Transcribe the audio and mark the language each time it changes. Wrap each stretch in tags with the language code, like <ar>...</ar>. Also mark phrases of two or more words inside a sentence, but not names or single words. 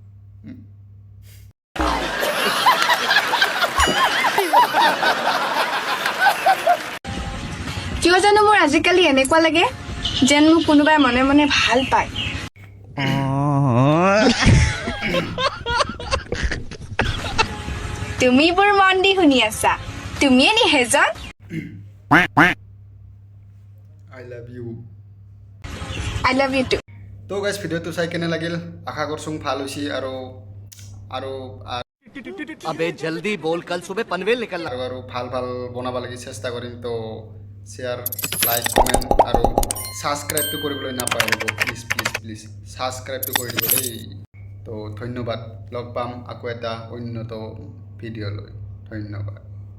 <as>কিয় জানো মোৰ আজিকালি এনেকুৱা লাগে যেন মোক কোনোবাই মনে মনে ভাল পায় তুমি বৰ মন দি শুনি আছা তুমিয়ে নি হেজন</as> <en>I love you I love you too</en> <as>তো গাইজ ভিডিঅ'টো চাই কেনে লাগিল আশা কৰছোং ভাল হৈছে আৰু</as> <hi>अबे जल्दी बोल कल सुबह पनवेल निकलना</hi> <as>আৰু ভাল বনাব লাগি চেষ্টা কৰিম তো</as> <en>share like comment</en> <as>আৰু ছাবস্ক্ৰাইবটো কৰিবলৈ নাপাহৰিব প্লিজ ছাবস্ক্ৰাইবটো কৰি দিব দেই তো ধন্যবাদ লগ পাম আকৌ এটা উন্নত ভিডিঅ' লৈ ধন্যবাদ</as>